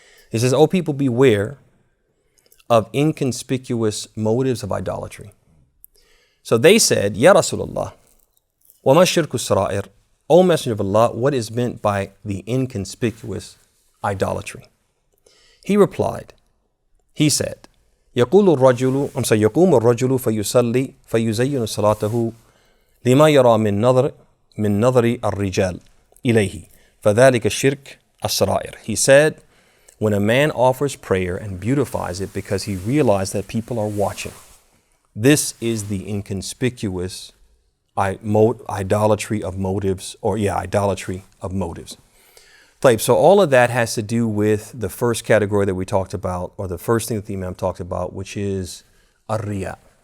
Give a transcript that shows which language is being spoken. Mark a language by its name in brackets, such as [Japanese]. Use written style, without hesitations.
[English] He says, "O people, beware of inconspicuous motives of idolatry." So they said, [Arabic] "Ya Rasulullah, wa ma shirku as-Sarair?" [English] O Messenger of Allah, what is meant by the inconspicuous idolatry? He replied, he said, [Arabic] يقوم الرجل فيصلي فيزين صلاته لما يرى من نظر الرجال إليه فذلك الشرك السرائر. [English] He said, when a man offers prayer and beautifies it because he realized that people are watching, this is the inconspicuous idolatry of motives, idolatry of motives. So all of that has to do with the first category that we talked about, or the first thing that the Imam talked about, which is ar-riya.